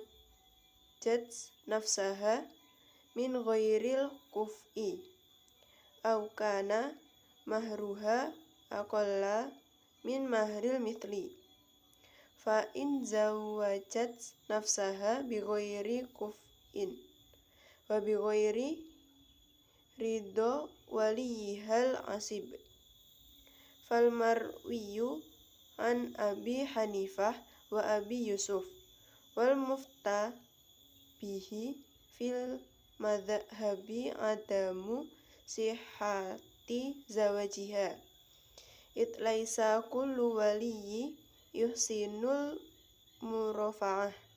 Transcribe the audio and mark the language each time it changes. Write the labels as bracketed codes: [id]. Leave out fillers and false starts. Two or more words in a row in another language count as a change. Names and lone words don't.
[ar] زوجت نفسها من غير الكفء أو كان مهرها أقل من مهر المثل فإن زوجت نفسها بغير كفء وبغير رضى وليها العاصب. فالمروي عن Abi Hanifah و Abi Yusuf والمفتى به في المذهب عدم صحة زواجها إذ ليس كل ولي يحسن المرافعة